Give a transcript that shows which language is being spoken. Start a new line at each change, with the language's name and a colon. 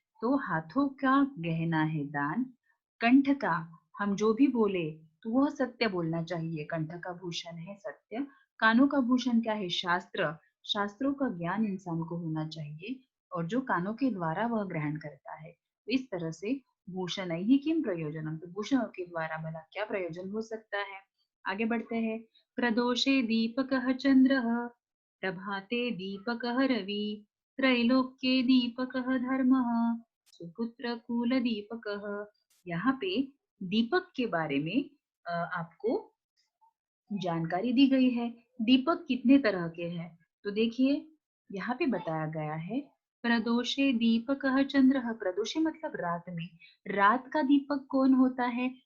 Hindi: तो हाथों का गहना है दान, कंठ का हम जो भी बोले तो वह सत्य बोलना चाहिए, कंठ का भूषण है सत्य। कानों का भूषण क्या है? शास्त्र, शास्त्रों का ज्ञान इंसान को होना चाहिए और जो कानों के द्वारा वह ग्रहण करता है। इस तरह से
Sanskrit: भूषण ही किम प्रयोजनम,
Hindi: तो भूषणों के द्वारा भला क्या प्रयोजन हो सकता है? आगे बढ़ते हैं।
Sanskrit: प्रदोषे दीपकः चंद्रः प्रभाते दीपकः रवि त्रैलोक्ये दीपकः धर्मः सुपुत्र कुल दीपकः।
Hindi: यहाँ पे दीपक के बारे में आपको जानकारी दी गई है। दीपक कितने तरह के हैं? तो देखिए यहाँ पे बताया गया है,
Sanskrit: प्रदोषे दीपकः चंद्रः।
Hindi: प्रदोषे मतलब रात में। रात का दीपक कौन होता है?